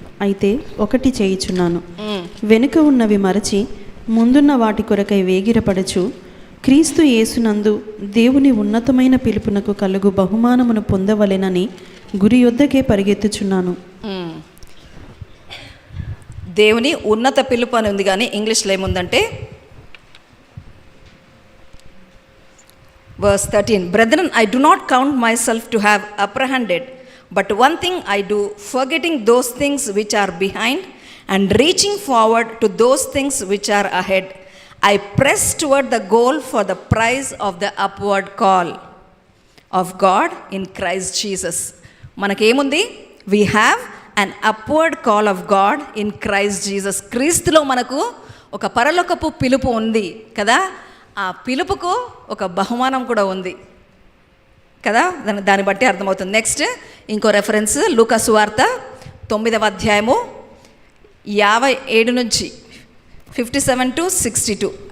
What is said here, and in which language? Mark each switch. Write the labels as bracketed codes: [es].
[te] అయితే ఒకటి చేయుచున్నాను, వెనుక ఉన్నవి మరచి ముందున్న వాటి కొరకై వేగిరపడుచు క్రీస్తు యేసునందు దేవుని ఉన్నతమైన పిలుపునకు కలుగు బహుమానమును పొందవలెనని గురి యొద్దకే పరిగెత్తుచున్నాను. దేవుని ఉన్నత పిలుపు అని ఉంది, కానీ ఇంగ్లీష్లో ఏముందంటే [en] verse 13, Brethren, I do not count myself to have apprehended, but one thing I do, forgetting those things which are behind and reaching forward to those things which are ahead, I press toward the goal for the prize of the upward call of God in Christ Jesus. [te] మనకేముంది? [en] We have an upward call of God in Christ Jesus. [te] క్రీస్తులో మనకు ఒక పరలోకపు పిలుపు ఉంది కదా. ఆ పిలుపుకు ఒక బహుమానం కూడా ఉంది కదా. దాన్ని బట్టి అర్థమవుతుంది. నెక్స్ట్ ఇంకో రెఫరెన్స్ లూకా సువార్త 9వ అధ్యాయము 57 నుంచి 57 to 62.